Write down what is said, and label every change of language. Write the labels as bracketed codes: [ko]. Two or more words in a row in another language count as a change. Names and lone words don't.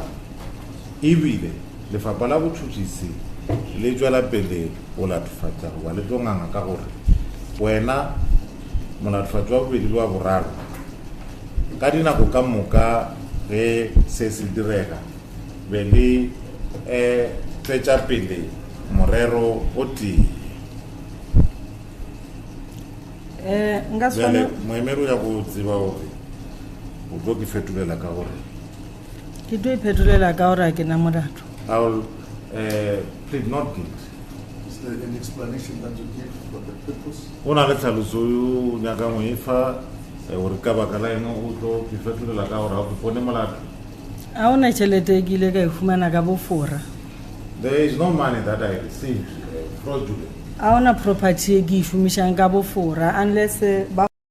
[nso] ebile lefapha la botšhotšhisi le tšwela pele go latofatša goba le tonganga ka gore wena molatofatši wa bobedi le wa boraro ka dinako ka moka ge se se direga be le tšwetša pele morero o tee moemedi o ya go tseba gore o tlo ke fetolela ka gore ke tlo iphetolela ka gore a ke na molato [en] I will plead not guilty. Is there any explanation that you give for the purpose? [nso] O na le tlhaloso yo nyaka mo efa gore ka baka la eng o tlo ke fetolela ka gore ga go pone molato a ona tšhelete e ke ile ka e fumana ka bofora [en] there is no money that I received fraudulent [nso] a ona property e ke e šomišang ka bofora unless ba